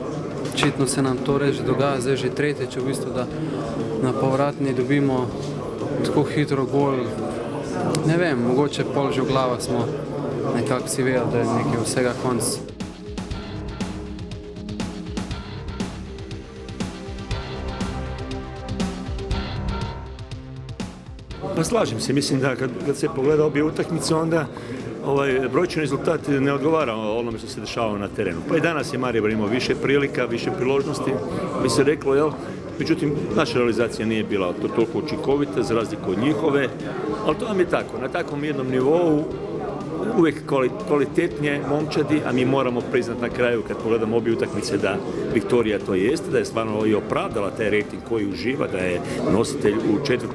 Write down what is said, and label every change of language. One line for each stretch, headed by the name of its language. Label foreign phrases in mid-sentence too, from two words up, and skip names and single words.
Slovenian: Očitno se nam to res dogaja, zdaj že tretjič v bistvu, da na povratni dobimo tako hitro gol. Ne vem, mogoče pol že v glavah smo nekako si vedeli, da je nekaj vsega konc.
Croatian: Pa slažem se, mislim da kad se pogleda obje utakmice, onda brojčani rezultat ne odgovara onome što se dešava na terenu. Pa i danas je Maribor imao više prilika, više priložnosti, bi se reklo, jel? Međutim, naša realizacija nije bila toliko učinkovita za razliku od njihove, ali to vam je tako, na takvom jednom nivou uvijek kvalitetnije momčadi, a mi moramo priznati na kraju kad pogledamo obje utakmice da Viktorija to jeste, da je stvarno i opravdala taj rating koji uživa, da je nositelj u 4.